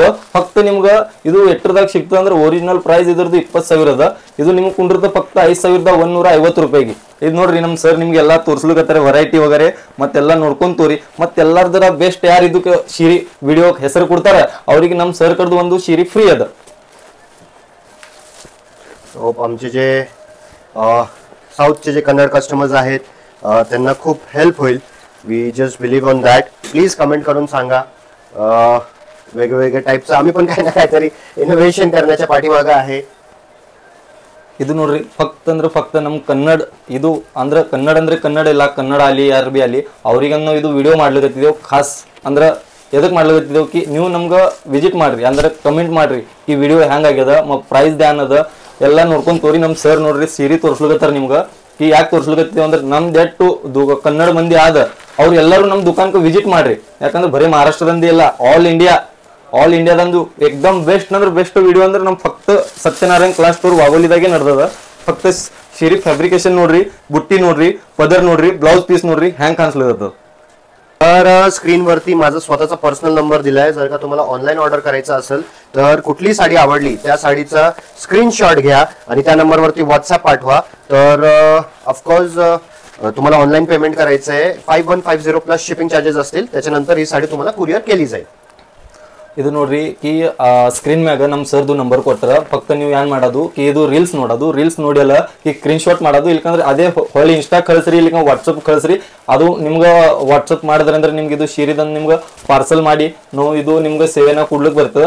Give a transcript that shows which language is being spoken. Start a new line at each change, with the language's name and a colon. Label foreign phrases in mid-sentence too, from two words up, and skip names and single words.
Kannada: ಫಕ್ತ ನಿಮ್ಗೆ ಇದು ಎಟ್ಟರದಾಗ ಸಿಗ್ತದೆ ಅಂದ್ರೆ
English: original price
Kannada: ಇದ್ರದ್ದು 20,000 ಅದ. ಇದು ನಿಮ್ಗೆ ಕುಂಡಿರ್ತದೆ ಫಕ್ತ 5150 ರೂಪಾಯಿಗೆ. ಇದು ನೋಡ್ರಿ ನಮ್ಮ ಸರ್ ನಿಮ್ಗೆ ಎಲ್ಲ ತೋರಿಸ್ಲಿಕತ್ತಾರೆ ವೆರೈಟಿ ವಗರೆ ಮತ್ತೆಲ್ಲ ನೋಡ್ಕೊಂಡ್ ತೋರಿ. ಮತ್ತೆಲ್ಲರದರ ಬೆಸ್ಟ್ ಯಾರು ಇದಕ್ಕೆ ಸೀರೆ ವಿಡಿಯೋ ಹೆಸರು ಕೊಡ್ತಾರೆ ಅವರಿಗೆ ನಮ್ಮ ಸರ್ ಕಡ್ದು ಒಂದು ಸೀರೆ ಫ್ರೀ ಅದ.
Marathi: आमचे जे साऊथचे जे कन्नड कस्टमर्स आहेत त्यांना खूप हेल्प होईल.
English: We just believe on that. Please comment
Marathi: करून सांगा. वेगवेगळे टाईपचं आम्ही पण काही ना काहीतरी इनोव्हेशन करण्याच्या पाठीमागे आहे.
Kannada: ಇದು ನೋಡ್ರಿ ಫಕ್ತ ನಮ್ಮ ಕನ್ನಡ ಇದು ಅಂದ್ರೆ ಕನ್ನಡ ಇಲ್ಲ, ಕನ್ನಡ ಆಲಿ ಯಾರು ಬಿ ಆಲಿ ಅವ್ರಿಗೆ ನಾವು ಇದು ವಿಡಿಯೋ ಮಾಡ್ಲಿಕತ್ತಿದ್ದೇವೆ. ಖಾಸ್ ಅಂದ್ರೆ ಎದಕ್ಕೆ ಮಾಡ್ಲಿಕತ್ತಿದ್ದೇವೆ ಕಿ ನೀವು ನಮ್ಗೆ ವಿಸಿಟ್ ಮಾಡ್ರಿ, ಅಂದ್ರೆ ಕಮೆಂಟ್ ಮಾಡ್ರಿ ಈ ವಿಡಿಯೋ ಹೆಂಗಾಗ್ಯದ ಮತ್ತು ಪ್ರೈಸ್ ಧ್ಯಾನ್ ಅದ ಎಲ್ಲ ನೋಡ್ಕೊಂಡು ತೋರಿ. ನಮ್ಮ ಸರ್ ನೋಡ್ರಿ ಸೀರೆ ತೋರಿಸ್ಲಿಕತ್ತಾರ ನಿಮ್ಗೆ ಕಿ ಯಾಕೆ ತೋರಿಸ್ಲಿಕತ್ತೀವಿ ಅಂದ್ರೆ ನಮ್ದು ಎಷ್ಟು ಕನ್ನಡ ಮಂದಿ ಆದ ಅವ್ರು ಎಲ್ಲರೂ ನಮ್ಮ ದುಕಾನ್ಗೆ ವಿಸಿಟ್ ಮಾಡ್ರಿ. ಯಾಕಂದ್ರೆ ಬರೀ ಮಹಾರಾಷ್ಟ್ರದಂದಿ ಇಲ್ಲ, ಆಲ್ ಇಂಡಿಯಾದಂದು ಎಕ್ದಮ್ ಬೆಸ್ಟ್ ಅಂದ್ರೆ
English: best video
Kannada: ಅಂದ್ರೆ ನಮ್ಮ ಫಕ್ತ ಸತ್ಯನಾರಾಯಣ ಕ್ಲಾಸ್ ಸ್ಟೋರ್ ವಾಗೋಲಿದಾಗೆ ನಡೆದದ. ಫಕ್ತ ಸೀರೆ ಫ್ಯಾಬ್ರಿಕೇಶನ್ ನೋಡ್ರಿ, ಬುಟ್ಟಿ ನೋಡ್ರಿ, पदर ನೋಡ್ರಿ,
English: blouse piece
Kannada: ನೋಡ್ರಿ ಹ್ಯಾಂಗ್ ಕಾಣಿಸ್ಲಿಕತ್ತದ.
Marathi: तर स्क्रीनवरती माझा स्वतःचा
English: personal number
Marathi: दिलाय. जर का तुम्हाला
English: online order
Marathi: करायचा असेल तर कुठली साडी आवडली त्या साडीचा स्क्रीनशॉट घ्या आणि त्या नंबरवरती व्हॉट्सअप पाठवा. तर
English: of course
Marathi: तुम्हाला
English: online payment
Marathi: करायचं आहे. 5150
English: plus shipping charges
Marathi: असतील. त्याच्यानंतर ही साडी तुम्हाला कुरिअर केली जाईल.
Kannada: ಇದು ನೋಡ್ರಿ ಕಿ ಸ್ಕ್ರೀನ್ ಮ್ಯಾಗ ನಮ್ಮ ಸರ್ದು ನಂಬರ್ ಕೊಟ್ಟರ ಫಕ್ತ ನೀವು ಏನ್ ಮಾಡೋದು ಕಿ ಇದು ರೀಲ್ಸ್ ನೋಡೋದು, ರೀಲ್ಸ್ ನೋಡಿಯಲ್ಲ ಕಿ
English: screen shot
Kannada: ಮಾಡೋದು. ಇಲ್ಕಂದ್ರೆ ಅದೇ ಹೊಳ್ಳಿ ಇನ್ಸ್ಟಾ ಕಳಿಸ್ರಿ, ಇಲ್ಲಿಕ ವಾಟ್ಸಪ್ ಕಳಿಸ್ರಿ. ಅದು ನಿಮ್ಗೆ ವಾಟ್ಸಪ್ ಮಾಡಿದ್ರೆ ಅಂದ್ರೆ ನಿಮ್ಗೆ ಇದು ಸೀರೆದಂದು ನಿಮ್ಗೆ ಪಾರ್ಸಲ್ ಮಾಡಿ ನಾವು ಇದು ನಿಮ್ಗೆ ಸೇವೆನ ಕೊಡ್ಲಿಕ್ಕೆ ಬರ್ತದೆ.